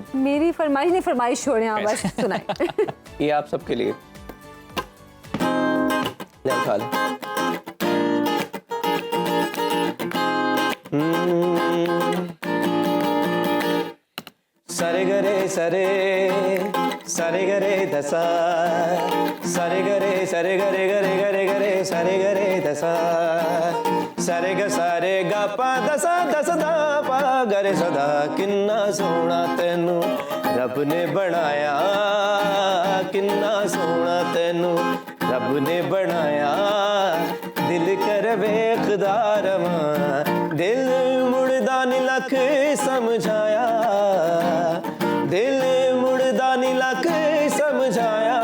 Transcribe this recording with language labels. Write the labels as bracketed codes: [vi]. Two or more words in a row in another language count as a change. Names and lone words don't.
[hi] मेरी फरमाइश नहीं, फरमाइश छोड़ें आप, बस सुनाए। ये आप सबके लिए। सरे गरे सरे सरे गरे दसा, सरे गरे गरे गरे गरे सरे गरे दसा, सरे ग सारे गा पा दसा दस दा पा गरे सदा। [pa] ਕਿੰਨਾ ਸੋਹਣਾ ਤੈਨੂੰ ਰੱਬ ਨੇ ਬਣਾਇਆ, ਕਿੰਨਾ ਸੋਹਣਾ ਤੈਨੂੰ ਰੱਬ ਨੇ ਬਣਾਇਆ। ਦਿਲ ਕਰ ਵੇਖਦਾਰ ਮਾਂ, ਦਿਲ ਮੁੜਦਾ ਨੀ ਲੱਖ ਸਮਝਾਇਆ, ਦਿਲ ਮੁੜਦਾ ਨੀ ਲੱਖ ਸਮਝਾਇਆ।